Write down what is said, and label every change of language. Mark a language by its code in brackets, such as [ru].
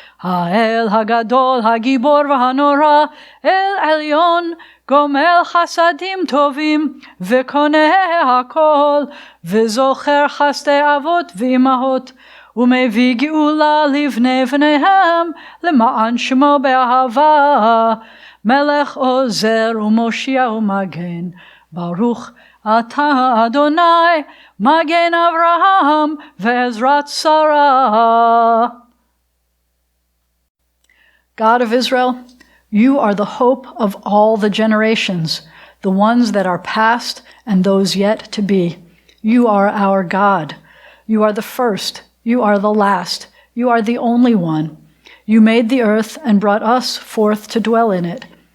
[he] Ha'el Hagadol, Hagibor v'Hanora, El Elyon, Gomel Chasadim Tovim, ve'Koneh Hakol, ve'Zocher Chasdei Avot v'Imahot, ומביא גאולה לבני בניהם, למען שמו באהבה. מלך עוזר ומושיע ומגן, ברוך אתה אדוני, מגן אברהם ועזרת שרה. [en] God of Israel, you are the hope of all the generations, the ones that are past and those yet to be. You are our God. You are the first. You are the last. You are the only one. You made the earth and brought us forth to dwell in it.